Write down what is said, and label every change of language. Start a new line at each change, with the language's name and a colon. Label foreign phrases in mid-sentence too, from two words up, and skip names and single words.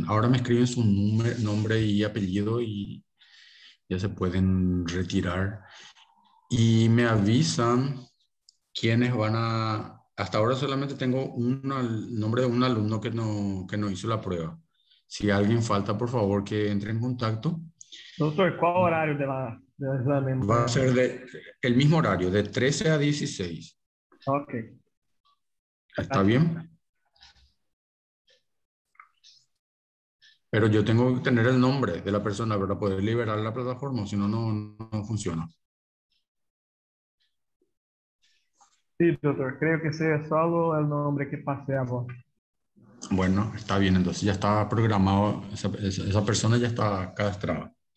Spanish: Ahora me escriben su nombre y apellido y ya se pueden retirar. Y me avisan quiénes van a... Hasta ahora solamente tengo el nombre de un alumno que no hizo la prueba. Si alguien falta, por favor, que entre en contacto.
Portuguese: Doutor, qual o horário do exame?
Spanish: Va a ser el mismo horario, de 13 a 16. Ok. ¿Está bien? Pero yo tengo que tener el nombre de la persona para poder liberar la plataforma, si no, no funciona. Sí,
Portuguese: doutor, creio que seja só o nome que passei a voz.
Spanish: Bueno, está bien, entonces ya está programado, esa persona ya está cadastrada.